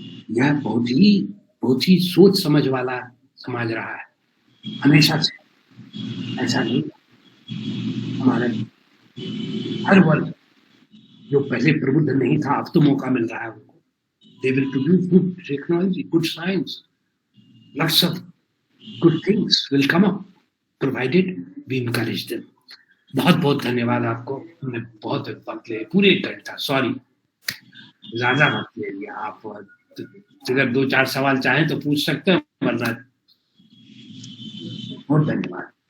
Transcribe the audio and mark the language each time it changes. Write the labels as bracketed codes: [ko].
[hi] यह बहुत ही सोच समझ वाला समाज रहा है हमेशा से, ऐसा नहीं। हमारे हर वर्ग जो पहले प्रबुद्ध नहीं था, अब तो मौका मिल रहा है उनको। [en] They will produce good technology, good science, lots of good things will come up, provided we encourage them. [hi] बहुत बहुत धन्यवाद आपको। हमने बहुत वक्त ले, पूरे 1 घंटा, सॉरी, ज्यादा वक्त ले लिया। आप अगर 2-4 सवाल चाहें तो पूछ सकते हैं, वरना बहुत धन्यवाद।